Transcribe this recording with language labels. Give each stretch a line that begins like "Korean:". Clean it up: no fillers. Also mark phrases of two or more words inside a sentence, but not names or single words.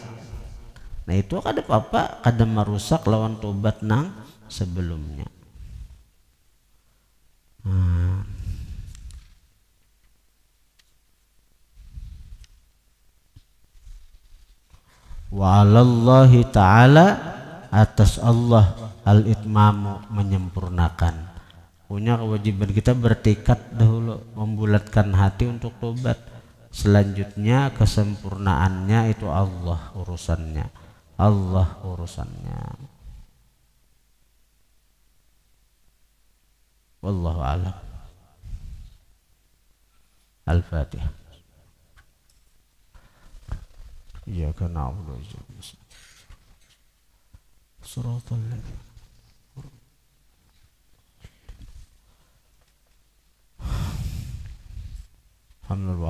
Banjar: Nah itu kada apa-apa, kada merusak lawan tobat nang sebelumnya.
Arabic: وعلى الله تعالى,
Indonesian: atas Allah al-itmamu, menyempurnakan. Punya kewajiban kita bertekad dahulu membulatkan hati untuk tobat. Selanjutnya kesempurnaannya itu Allah urusannya. Allah urusannya.
Arabic: والله أعلم. Al-Fatihah. إياك نعبد وإياك نستعين. صراط الذين الحمد لله.